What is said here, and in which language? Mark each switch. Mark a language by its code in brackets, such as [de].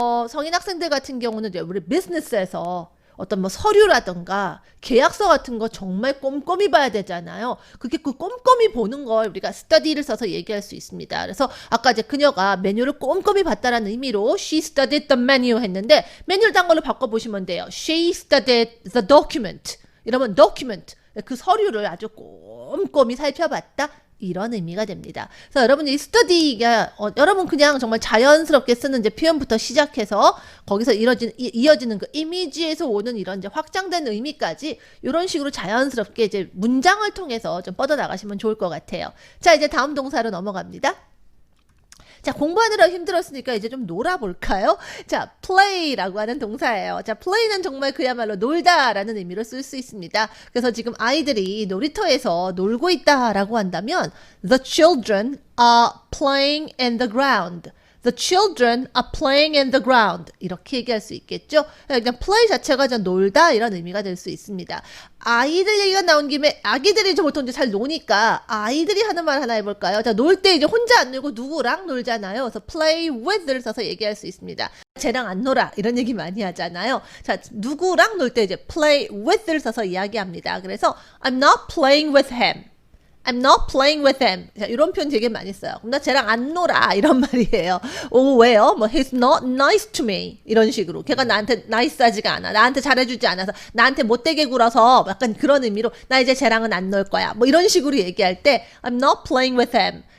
[ko] 성인 학생들 같은 경우는 이제 우리 비즈니스에서 어떤 뭐 서류라든가 계약서 같은 거 정말 꼼꼼히 봐야 되잖아요. 그게 그 꼼꼼히 보는 걸 우리가 study를 써서 얘기할 수 있습니다. 그래서 아까 이제 그녀가 메뉴를 꼼꼼히 봤다라는 의미로 [en] she studied the menu [ko] 했는데 메뉴를 딴 걸로 바꿔보시면 돼요. [en] She studied the document. [ko] 이러면 document. 그 서류를 아주 꼼꼼히 살펴봤다. 이런 의미가 됩니다. 그래서 여러분 이 study가 여러분 그냥 정말 자연스럽게 쓰는 이제 표현부터 시작해서 거기서 이어지는 그 이미지에서 오는 이런 이제 확장된 의미까지 이런 식으로 자연스럽게 이제 문장을 통해서 좀 뻗어 나가시면 좋을 것 같아요. 자, 이제 다음 동사로 넘어갑니다. 자, 공부하느라 힘들었으니까 이제 좀 놀아볼까요? 자, play라고 하는 동사예요. 자, play는 정말 그야말로 놀다라는 의미로 쓸 수 있습니다. 그래서 지금 아이들이 놀이터에서 놀고 있다라고 한다면 [en] The children are playing in the ground. The children are playing in the ground. [ko] 이렇게 얘기할 수 있겠죠? 그냥 play 자체가 그냥 놀다 이런 의미가 될 수 있습니다. 아이들 얘기가 나온 김에 아기들이 이제 보통 이제 잘 노니까 아이들이 하는 말 하나 해볼까요? 자, 놀 때 이제 혼자 안 놀고 누구랑 놀잖아요. 그래서 play with를 써서 얘기할 수 있습니다. 쟤랑 안 놀아 이런 얘기 많이 하잖아요. 자, 누구랑 놀 때 이제 play with를 써서 이야기합니다. 그래서 [en] I'm not playing with him. I'm not playing with him. [ko] 자, 이런 표현 되게 많이 써요. 그럼 나 쟤랑 안 놀아 이런 말이에요. 왜요? 뭐 [en] he's not nice to me [ko] 이런 식으로 걔가 나한테 나이스하지가 않아. 나한테 잘해주지 않아서 나한테 못되게 굴어서 약간 그런 의미로 나 이제 쟤랑은 안 놀 거야. 뭐 이런 식으로 얘기할 때 [en] I'm not playing with him.